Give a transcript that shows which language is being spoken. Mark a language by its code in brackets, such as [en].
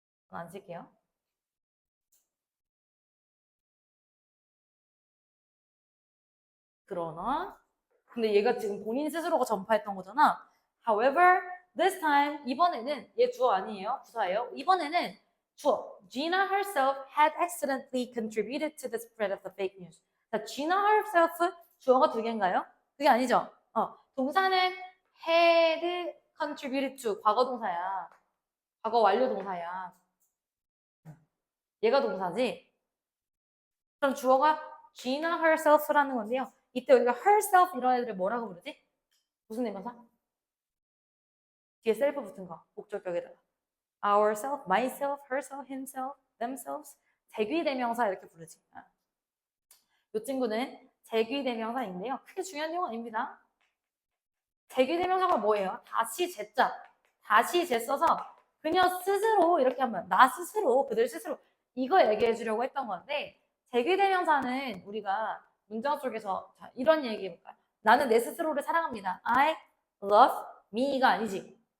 [ko] 안 쓸게요. 그러나 근데 얘가 지금 본인 스스로가 전파했던 거잖아. [en] However, this time [ko] 이번에는 얘 주어 아니에요. 부사예요. 이번에는 주어. [en] Gina herself had accidentally contributed to the spread of the fake news. [ko] 자, Gina herself 주어가 두 개인가요? 그게 아니죠. 동사는 had contributed to 과거 동사야. 과거 완료 동사야. 얘가 동사지. 그럼 주어가 Gina herself라는 건데요. 이때 우리가 herself 이런 애들을 뭐라고 부르지? 무슨 대명사? 뒤에 self 붙은 거. 목적격에다가. [en] ourself, myself, herself, himself, themselves. [ko] 제귀대명사 이렇게 부르지. 이 친구는 제귀대명사인데요. 크게 중요한 내용 아닙니다. 제귀대명사가 뭐예요? 다시 제자. 다시 제 써서 그녀 스스로 이렇게 하면 나 스스로, 그들 스스로 이거 얘기해 주려고 했던 건데 제귀대명사는 우리가 문장 속에서 자, 이런 얘기 해볼까요? 나는 내 스스로를 사랑합니다. [en] I love me가 [ko] 아니지.